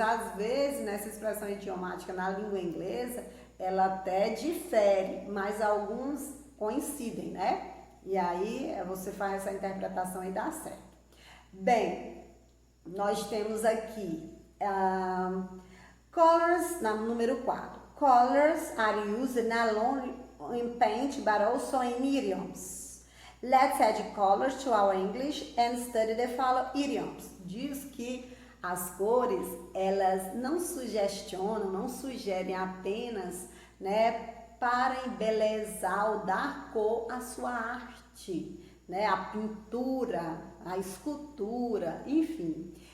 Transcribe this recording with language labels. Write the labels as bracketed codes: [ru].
[pt] Às vezes, nessa expressão idiomática na língua inglesa, ela até difere, mas alguns coincidem, né? E aí, você faz essa interpretação e dá certo. Bem, nós temos aqui colors, número 4. [en] Colors are used not only in paint, but also in idioms. Let's add colors to our English and study the following idioms. [pt] Diz que as cores, elas não sugestionam, não sugerem apenas, né, para embelezar ou dar cor à sua arte, né, a pintura, a escultura, enfim.